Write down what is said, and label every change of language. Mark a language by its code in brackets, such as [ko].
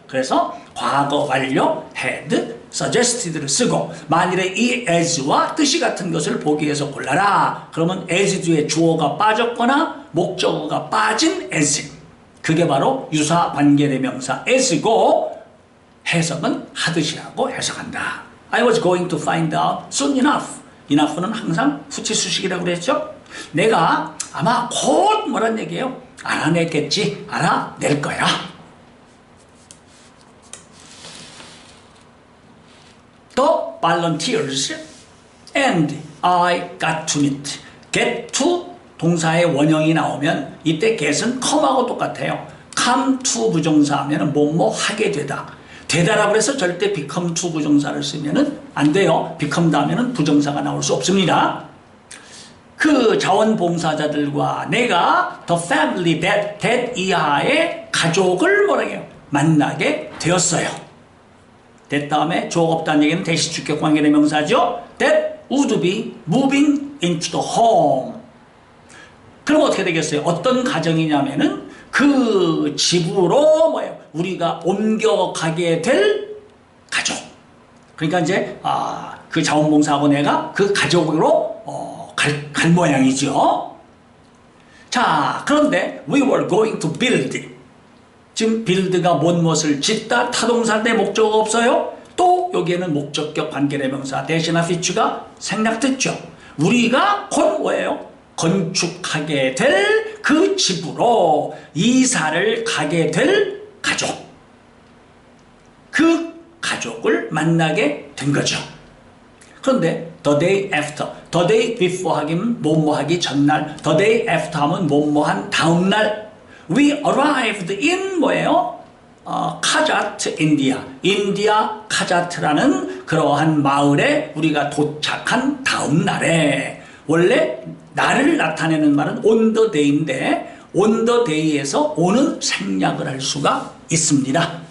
[ko] 그래서 과거 완료 had suggested를 쓰고, 만일에 이 as와 뜻이 같은 것을 보기 위해서 골라라. 그러면 as 뒤에 주어가 빠졌거나 목적어가 빠진 as, 그게 바로 유사관계대명사 as고, 해석은 하듯이라고 해석한다. [en] I was going to find out soon enough. [ko] enough는 항상 후치수식이라고 그랬죠. 내가 아마 곧 뭐란 얘기예요? 알아냈겠지, 알아낼 거야. [en] The volunteers and I got to meet. [ko] get to 동사의 원형이 나오면 이때 get은 come하고 똑같아요. come to 부정사 하면 뭐뭐 하게 되다. 되다라고 해서 절대 become to 부정사를 쓰면은 안 돼요. become 다음에는 부정사가 나올 수 없습니다. 그 자원봉사자들과 내가 [en] the family that [ko] 이하의 가족을 뭐라고요? 만나게 되었어요. that 다음에 주어가 없다는 얘기는 대시주격 관계의 명사죠. [en] that would be moving into the home. [ko] 그럼 어떻게 되겠어요? 어떤 가정이냐면은 그 집으로 우리가 옮겨가게 될 가족. 그러니까 이제 그 자원봉사하고 내가 그 가족으로 갈 모양이죠. [en] 자, 그런데 we were going to build. [ko] 지금 build가 무엇을 짓다, 타동사인데 목적어가 없어요. 또 여기에는 목적격 관계대명사 대신나 feature가 생략됐죠. 우리가 곧 뭐예요? 건축하게 될 그 집으로 이사를 가게 될 가족. 그 가족을 만나게 된 거죠. 그런데 the day after, the day before 하기는 뭐뭐 하기 전날, the day after 하면 뭐뭐 한 다음날 we arrived in 뭐예요? 카자트 인디아, 인디아 카자트라는 그러한 마을에 우리가 도착한 다음 날에 원래 날을 나타내는 말은 on the day인데 on the day에서 on은 생략을 할 수가 있습니다.